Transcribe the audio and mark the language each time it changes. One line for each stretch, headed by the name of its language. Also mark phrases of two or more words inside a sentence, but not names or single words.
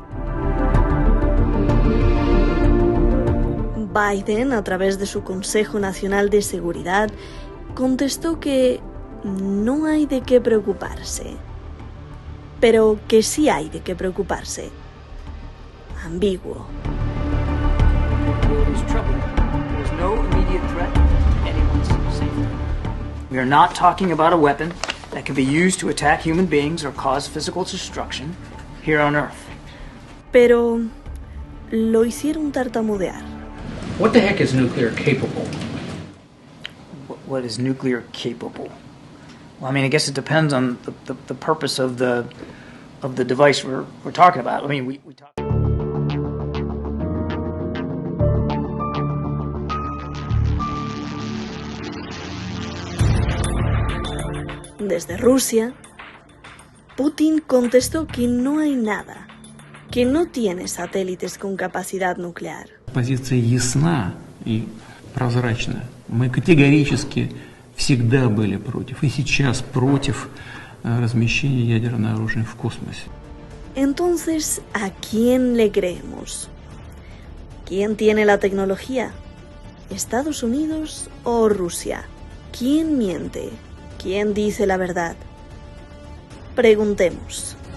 Spanish: Biden, a través de su Consejo Nacional de Seguridad, contestó que no hay de qué preocuparse, pero que sí hay de qué preocuparse. Ambiguo.
English: There's trouble. There's no immediate threat to anyone's safety. We are not talking about a weapon that can be used to attack human beings or cause physical destruction here on Earth.
Spanish: Pero lo hicieron tartamudear.
English: What the heck is nuclear capable? What is nuclear capable? Well, I mean, I guess it depends on the purpose of the device we're talking about. I mean, we talk.
Spanish: Desde Rusia, Putin contestó que no hay nada, que no tiene satélites con capacidad nuclear.
Russian: Позиция ясна и прозрачна. Мы категорически всегда были против, и сейчас против размещения ядерного оружия в космосе.
Spanish: Entonces, ¿a quién le creemos? ¿Quién tiene la tecnología? ¿Estados Unidos o Rusia? ¿Quién miente? ¿Quién dice la verdad? Preguntemos.